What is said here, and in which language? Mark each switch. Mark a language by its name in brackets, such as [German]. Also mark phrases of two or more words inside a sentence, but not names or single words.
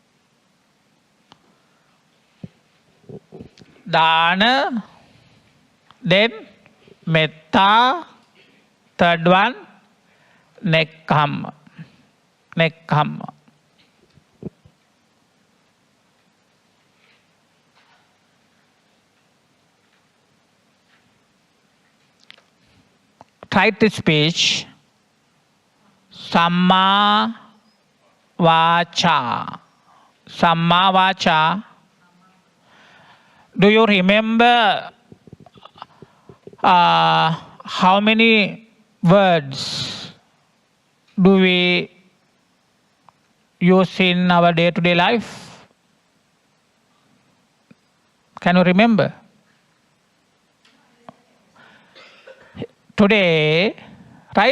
[English] Dana, then metta, third one, nekkam. Nekkam. Try to speech. [Pali] Samma vacha. Samma vacha. [English] Do you remember how many words do we use in our day-to-day life? Can you remember? Today, right?